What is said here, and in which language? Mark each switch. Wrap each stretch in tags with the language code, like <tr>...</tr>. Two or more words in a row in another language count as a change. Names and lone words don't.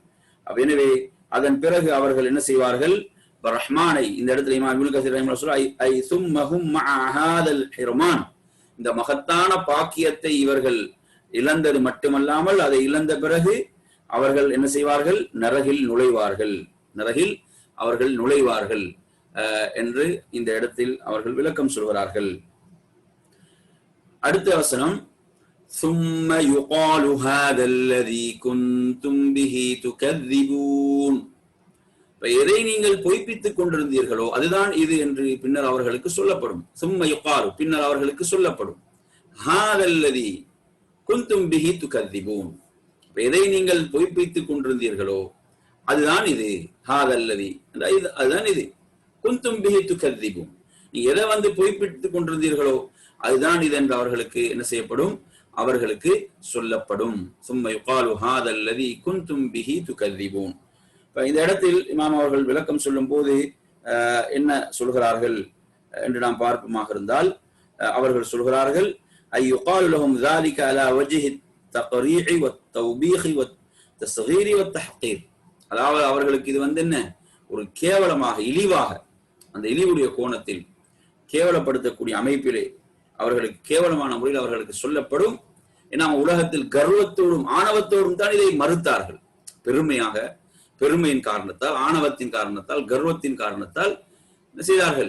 <ta>எனவே அதன் பிறகு அவர்கள் என்ன செய்வார்கள்? ரஹ்மானை இந்த இடத்துல இமாம் இப்னு கஸீர் ரஹிமஹுல்லாஹ் இந்த மகத்தான பாக்கியத்தை இவர்கள் இழந்தது மட்டுமல்லாமல் அதை இழந்த பிறகு அவர்கள் என்ன செய்வார்கள்? நரகில் அவர்கள் நுழைவார்கள் என்று இந்த இடத்தில் அவர்கள் விளக்கம் சொல்கிறார்கள். அடுத்த வசனம்,</ta> <ar>ثُمَّ يُقَالُ هَذَا الَّذِي كُنْتُمْ بِهِ تُكَذِّبُونَ,</ar> <ta>எதை நீங்கள் பொய்ப்பித்துக் கொண்டிருந்தீர்களோ அதுதான் இது என்று பின்னர் அவர்களுக்கு சொல்லப்படும்.</ta> <ar>ثُمَّ يُقَالُ,</ar> <ta>பின்னர் அவர்களுக்கு சொல்லப்படும்.</ta> <ar>هَذَا الَّذِي كُنْتُمْ بِهِ تُكَذِّبُونَ,</ar> <ta>எதை நீங்கள் பொய்ப்பித்துக் கொண்டிருந்தீர்களோ அதுதான் இது. ஹாதல்லதி, அதுதான் இது.</ta> <ar>كنتم به تكذبون,</ar> <ta>நீ எதை பொய்ப்பித்துக் கொண்டிருந்தீர்களோ அதுதான் இது என்று அவர்களுக்கு என்ன செய்யப்படும்? அவர்களுக்கு சொல்லப்படும்.</ta> <ar>ثم يقال هذا الذي كنتم به تكذبون.</ar> <ta>இந்த இடத்தில் இமாம் அவர்கள் விளக்கம் சொல்லும் போது என்ன சொல்கிறார்கள் என்று நாம் பார்ப்போமாக இருந்தால், அவர்கள் சொல்கிறார்கள்,</ta> <ar>أي يقال لهم ذلك على وجه التقريع والتوبيخ والتصغير والتحقير,</ar> <ta>அதாவது அவர்களுக்கு இது என்ன, ஒரு கேவலமாக இழிவாக, அந்த இழிவுடைய கோணத்தில் கேவலப்படுத்தக்கூடிய அமைப்பிலே அவர்களுக்கு கேவலமான முறையில் அவர்களுக்கு சொல்லப்படும். ஏன்னா உலகத்தில் கர்வத்தோடும் ஆணவத்தோடும் தான் இதை மறுத்தார்கள். பெருமையின் காரணத்தால், ஆணவத்தின் காரணத்தால், கர்வத்தின் காரணத்தால் என்ன செய்தார்கள்?</ta>